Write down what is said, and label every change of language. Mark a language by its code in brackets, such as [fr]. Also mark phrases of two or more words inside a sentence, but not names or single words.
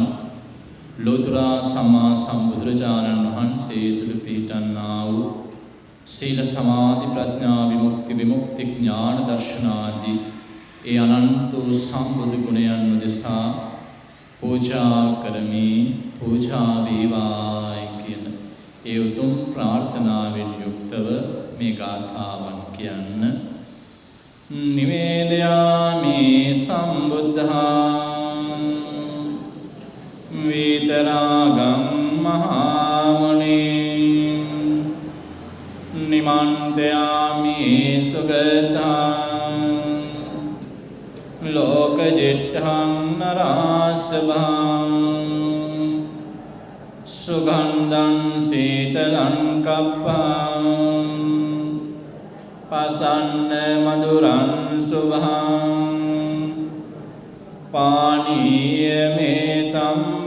[si] ලෝතුරා සම්මා සම්බුදුරජාණන් වහන්සේ තුල පිහිටන්නා වූ සීල සමාධි ප්‍රඥා විමුක්ති විමුක්ති ඥාන දර්ශනාදී ඒ අනන්ත සම්බුදු ගුණයන් උදෙසා පූජා කරමි පූජා වේවායි කියන ඒ උතුම් ප්‍රාර්ථනාවෙන් යුක්තව මේ ගාථාවන් කියන්න [pi] නිවේදයාමි සම්බුද්ධං විතරාගං මහාමුනිං නිමන්තයාමි සුගතං ලෝකජිට්ඨං නරාසභං සුගන්ධං සීතලං කප්පං පසන්න මధుරං සුභං පානීය මේතම්